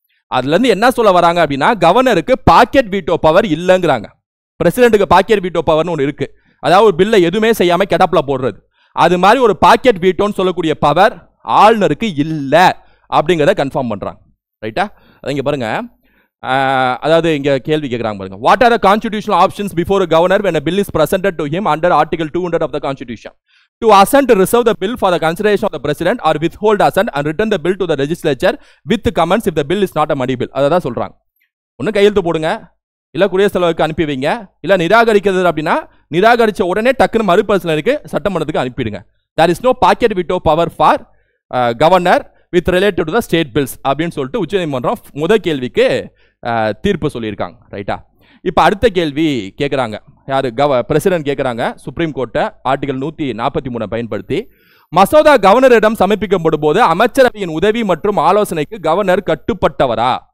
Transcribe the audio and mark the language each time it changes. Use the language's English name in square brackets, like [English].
[Tamil] அதுல இருந்து என்ன சொல்ல வராங்க அப்படின்னா, கவர்னருக்கு packet veto power இல்லைங்கிறாங்க. பிரசிடென்ட்டுக்கு packet veto பவர்னு ஒன்று இருக்கு. அதாவது ஒரு பில்லை எதுவுமே செய்யாம கெடப்ல போடுறது. அது மாதிரி ஒரு பாக்கெட் வீட்டோன்னு சொல்லக்கூடிய பவர் ஆளுநருக்கு இல்லை அப்படிங்கிறத கன்ஃபார்ம் பண்றாங்க. ரைட்டா? இங்க பாருங்க, அதாவது இங்க கேள்வி கேக்குறாங்க பாருங்க. [English] What are the constitutional options before governor when a bill is presented to him under article 200 of the constitution? To assent to reserve the bill for the consideration of the president or withhold assent and return the bill to the legislature with comments if the bill is not a money bill. [Tamil] அதான் சொல்றாங்க. ஒன்னு கையெழுத்து போடுங்க, இல்ல குடியரசுத் தலைவருக்கு அனுப்பி வைங்க, இல்ல நிராகரிக்கிறது அப்படின்னா நிராகரிச்ச உடனே டக்குன்னு மறுபரிசீலனைக்கு சட்டமன்றத்துக்கு அனுப்பிடுங்க. [English] There is no pocket veto power for governor with related to the state bills [Tamil] அப்படின்னு சொல்லிட்டு உச்சநீதிமன்றம் முதல் கேள்விக்கு தீர்ப்பு சொல்லியிருக்காங்க. ரைட்டா? இப்ப அடுத்த கேள்வி கேட்கிறாங்க, யாரு? பிரசிடென்ட் கேட்கிறாங்க சுப்ரீம் கோர்ட்டை ஆர்டிகல் 143 பயன்படுத்தி மசோதா கவர்னரிடம் சமர்ப்பிக்கப்படும் போது அமைச்சரவையின் உதவி மற்றும் ஆலோசனைக்கு கவர்னர் கட்டுப்பட்டவரா?